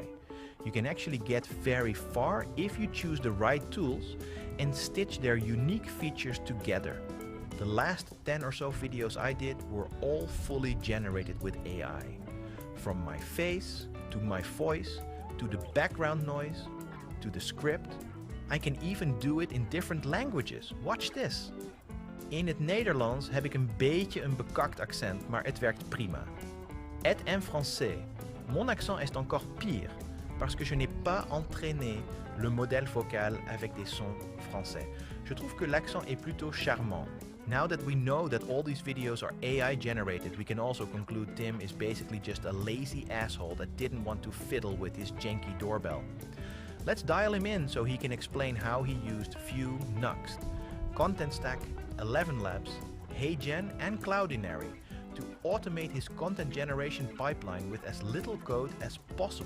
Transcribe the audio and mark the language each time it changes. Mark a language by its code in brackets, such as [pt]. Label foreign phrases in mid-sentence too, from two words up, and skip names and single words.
[en] You can actually get very far if you choose the right tools and stitch their unique features together. The last 10 or so videos I did were all fully generated with AI. From my face, to my voice, to the background noise, to the script. I can even do it in different languages. Watch this. [nl] In het Nederlands heb ik een beetje een bekakt accent, maar het werkt prima. [fr] Et en français, mon accent est encore pire, parce que je n'ai pas entraîné le modèle vocal avec des sons français. Je trouve que l'accent est plutôt charmant. [en] Now that we know that all these videos are AI generated, we can also conclude Tim is basically just a lazy asshole that didn't want to fiddle with his janky doorbell. Let's dial him in so he can explain how he used Vue, Nuxt, Contentstack, 11 Labs, HeyGen and Clouidinary to automate his content generation pipeline with as little code as possible.